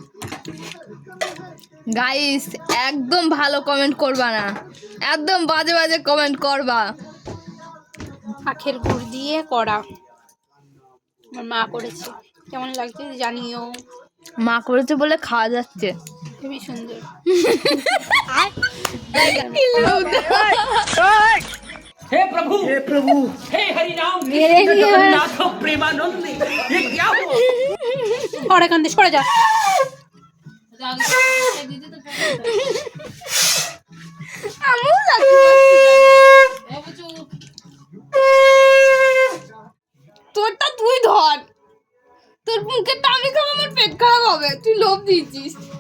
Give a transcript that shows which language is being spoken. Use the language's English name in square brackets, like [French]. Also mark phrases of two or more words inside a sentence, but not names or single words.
[Bangla] গাইস একদম ভালো কমেন্ট করবা না, একদম বাজে বাজে কমেন্ট করবা। আখের গুড় দিয়ে করা, আমার মা করেছে, কেমন লাগছে জানিও। মা করেছে বলে খাওয়া যাচ্ছে, খুবই সুন্দর। [Hindi] हे प्रभु हे हरि राम कृष्ण जगन्नाथ प्रेमानंद ये क्या हुआ? और कांदे सरे जा। [Bangla] তোরটা তুই ধর, তোর মুখেরটা আমি খাবো, আমার পেট খারাপ হবে, তুই লোভ দিয়েছিস।